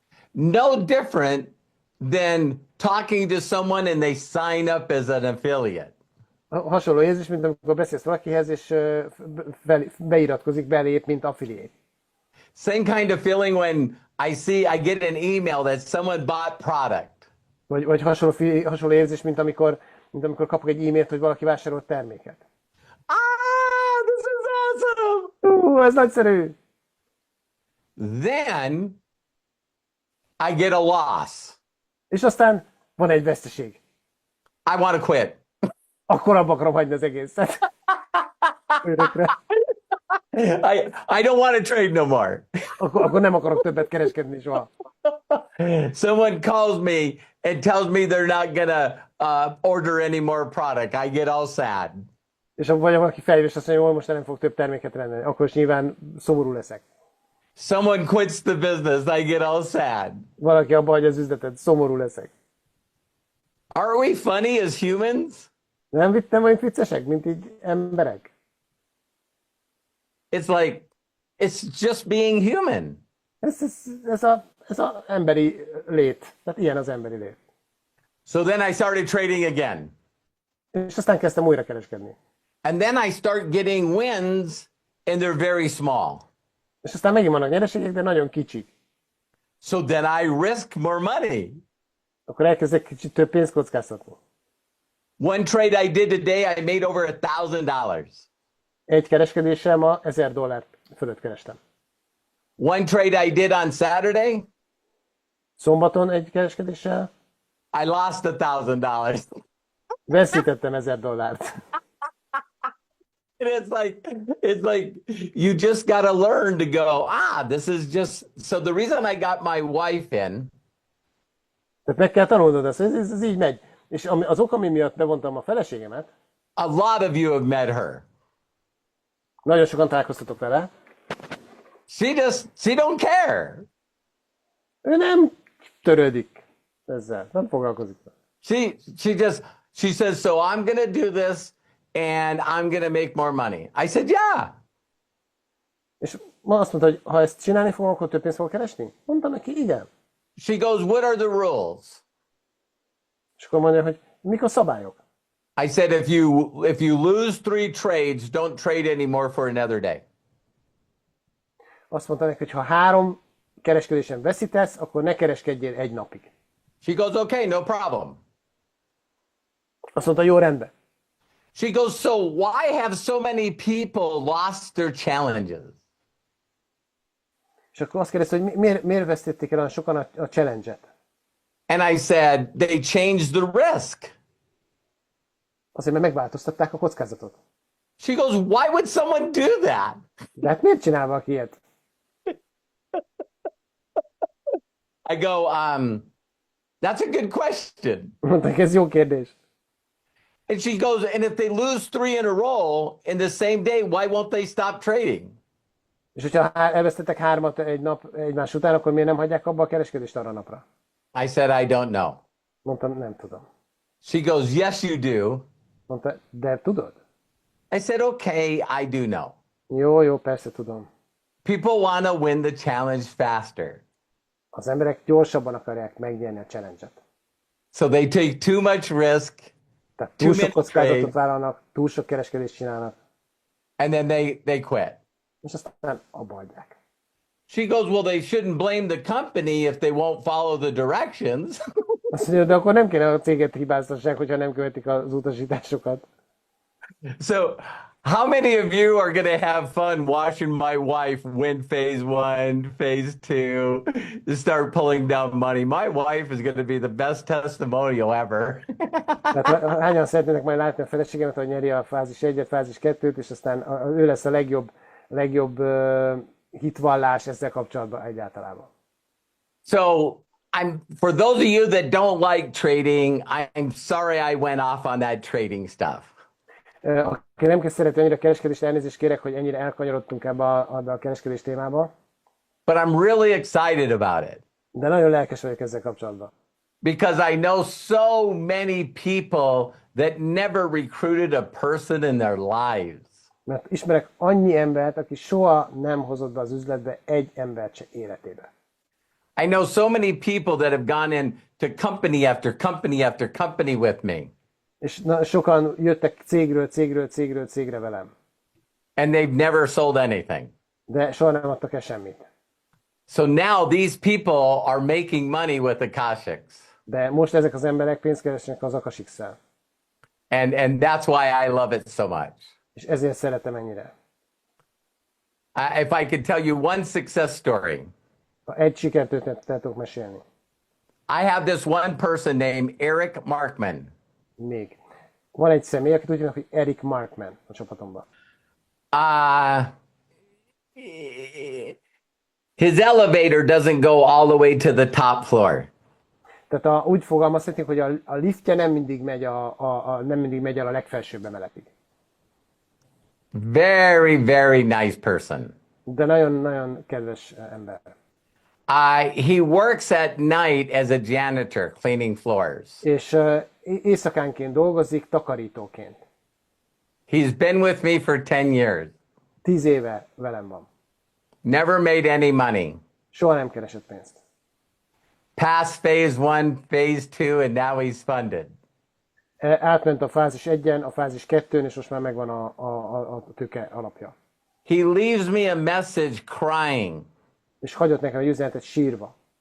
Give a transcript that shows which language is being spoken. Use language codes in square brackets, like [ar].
[en] No different than talking to someone and they sign up as an affiliate. [hu] Hasonló érzés, mint amikor beszélsz valakihez, és beiratkozik, belép, mint affiliate. [en] Same kind of feeling when I get an email that someone bought product. [hu] Vagy hasonló érzés, mint amikor kapok egy e-mailt, hogy valaki vásárolt terméket. [en] This is awesome. [hu] Ez nagyszerű. [en] Then I get a loss. [hu] És aztán van egy veszteség. [en] I want to quit. [hu] Akkor abba akarom hagyni az egészet. Örökre. [en] I don't want to trade no more. [hu] Akkor nem akarok többet kereskedni soha. [en] Someone calls me and tells me they're not gonna order any more product. I get all sad. [hu] És vagy valaki felhív, és azt mondja, hogy most nem fog több terméket rendelni. Akkor is nyilván szomorú leszek. [en] Someone quits the business. I get all sad. [hu] Valaki abba hagyja az üzletet, szomorú leszek. [en] Are we funny as humans? [hu] Nem vagyunk viccesek, mint így emberek? [en] It's just being human. [hu] Ez az emberi lét. Tehát ilyen az emberi lét. [en] So then I started trading again. [hu] És aztán kezdtem újra kereskedni. [en] And then I start getting wins and they're very small. [hu] És aztán megint vannak nyereségek, de nagyon kicsik. [en] So then I risk more money. [hu] Akkor elkezdek kicsit több pénzt kockáztatni. [en] One trade I did today, I made over $1,000. [hu] Egy kereskedéssel ma $1000 fölött kerestem. [en] One trade I did on Saturday, [hu] Szombaton egy kereskedéssel [en] I lost $1,000. [hu] veszítettem $1000. [en] And it's like you just got to learn to go, this is just, so the reason I got my wife in. [hu] Tehát meg kell tanulnod ezt, ez így megy. És az ok, ami miatt bevontam a feleségemet, [en] A lot of you have met her. [hu] nagyon sokan találkoztatok vele, [en] She don't care. [hu] ő nem törődik ezzel, nem foglalkozik. [en] She says, so I'm going to do this and I'm going to make more money. I said, yeah. [hu] És ma azt mondta, hogy ha ezt csinálni fogom, akkor több pénzt fogok keresni? Mondtam neki, igen. [en] She goes, what are the rules? [hu] És akkor mondja, hogy mik a szabályok? [en] I said, if you lose 3 trades, don't trade anymore for another day. [hu] Azt mondta neki, hogy ha 3 kereskedésen veszítesz, akkor ne kereskedjél egy napig. [en] She goes, okay, no problem. [hu] Azt mondta, jó, rendben. [en] She goes, so why have so many people lost their challenges? [hu] És akkor azt kérdezte, hogy miért vesztették el olyan sokan a challenge-et? [en] And I said, they changed the risk. [hu] Azért, mert megváltoztatták a kockázatot. [en] She goes, why would someone do that? [hu] De hát miért csinál valaki ilyet? [en] I go, that's a good question. [hu] Mondták, ez jó kérdés. [en] And she goes, and if they lose 3 in a row in the same day, why won't they stop trading? [hu] És hogyha elvesztettek 3-at egy nap egymás után, akkor miért nem hagyják abba a kereskedést arra napra? [en] I said, I don't know. [hu] Mondtam, nem tudom. [en] She goes, yes, you do. [hu] Mondta, de tudod? [en] I said, okay, I do know. [hu] Jó, persze tudom. [en] People want to win the challenge faster. [hu] Az emberek gyorsabban akarják megnyerni a challenge-et. [en] So they take too much risk. [hu] Tehát túl sok kockázatot vállalnak, túl sok kereskedést csinálnak. [en] And then they quit. [hu] És aztán abba hagyják. [en] She goes, well, they shouldn't blame the company if they won't follow the directions. [hu] Azt mondja, de akkor nem kéne a céget hibáztassák, hogyha nem követik az utasításokat. [en] So how many of you are going to have fun watching my wife win phase 1, phase 2, to start pulling down money? My wife is going to be the best testimonial ever. [hu] Tehát hányan szeretnének majd látni a feleségemet, hogy nyeri a fázis 1-et, fázis 2-t, és aztán ő lesz a legjobb hitvallás ezzel kapcsolatban egyáltalában. [en] So for those of you that don't like trading, I'm sorry I went off on that trading stuff. [hu] Aki nem szereti annyira kereskedést, elnézést kérek, hogy ennyire elkanyarodtunk ebbe a kereskedés témába. [en] But I'm really excited about it. [hu] De nagyon lelkes vagyok ezzel kapcsolatban. [en] Because I know so many people that never recruited a person in their lives. [hu] Mert ismerek annyi embert, aki soha nem hozott be az üzletbe egy embert se életébe. [en] I know so many people that have gone in to company after company after company with me. [hu] És sokan jöttek cégre velem. [en] And they've never sold anything. [hu] De soha nem adtak el semmit. [en] So now these people are making money with Akashx. [hu] De most ezek az emberek pénzt keresnek az Akashx-szel. [en] And that's why I love it so much. [hu] És ezért szeretem ennyire. [en] If I could tell you one success story. [hu] Ha egy sikertörténetet tudok mesélni. [en] I have this one person named Eric Markman. [hu] Még. Van egy személy, akit úgy hívnak, hogy Eric Markman a csapatomban. [en] His elevator doesn't go all the way to the top floor. [hu] Tehát úgy fogalmazhatjuk, hogy a liftje nem mindig megy el a legfelsőbb emeletig. [en] Very, very nice person. [hu] De nagyon-nagyon kedves ember. [en] He works at night as a janitor, cleaning floors. [hu] És éjszakánként dolgozik takarítóként. [en] He's been with me for 10 years. [hu] 10 éve velem van. [en] Never made any money. [hu] Soha nem keresett pénzt. [en] Passed phase 1, phase 2, and now he's funded. [hu] Átment a fázis 1-en, a fázis 2-n, és most már megvan a tőke alapja. [en] He leaves me a message crying. [hu] És hagyott nekem egy üzenetet sírva.